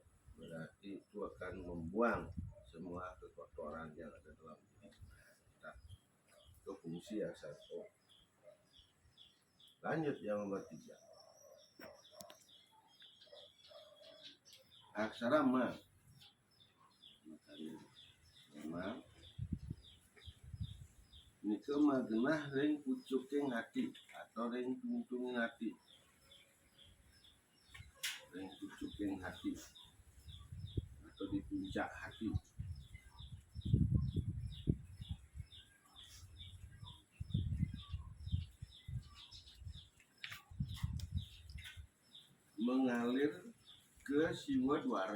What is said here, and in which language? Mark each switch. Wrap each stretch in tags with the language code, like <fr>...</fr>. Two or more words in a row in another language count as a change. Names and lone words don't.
<id>Berarti itu akan membuang semua kekotoran yang ada dalam diri kita. Itu fungsi aksara O. Lanjut yang nomor 3. Aksara Ma.</id> <ban>Ma nika magenah ring pucuking hati atau ring tungtunging hati. Ring pucuking hati</ban> <id>atau di puncak hati. Mengalir ke siwa dwara.</id>